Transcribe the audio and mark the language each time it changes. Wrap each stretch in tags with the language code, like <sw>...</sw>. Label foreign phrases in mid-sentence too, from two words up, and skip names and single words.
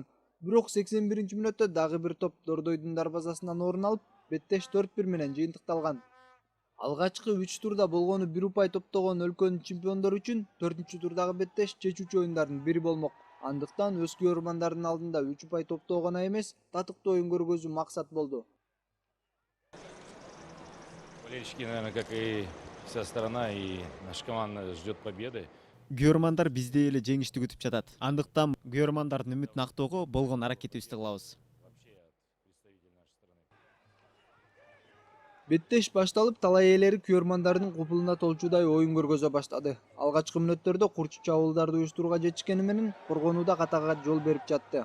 <ky>Бирок 81-мүнөттө дагы бир топ Дордойдун дарбазасынан орун алып, беттеш 4-1 менен жыйынтыкталган. Алгачкы 3 турда болгону 1 упай топтогон өлкөнүн чемпиондору үчүн 4-чү турдагы беттеш чечүүчү оюндардын бири болмок. Андыктан өз көрөрмандардын алдында 3 упай топтоо гана эмес, татыктуу оюн көргөзүү максат болду.</ky> <ru>Болельщики, наверное, как и вся страна, и наша команда ждет победы.</ru> <ky>Күйөрмандар бизде эле жеңишти күтүп жатат. Андыктан күйөрмандардын үмүтүн актоого болгон аракетибизди кылабыз. Беттеш башталып, талай ээлери күйөрмандардын купулуна толчудай оюн көргөзө баштады. Алгачкы мүнөттөрдө курчу чабуулдарды уюштурууга жетишкени менен коргонууда катага жол берип жатты.</ky>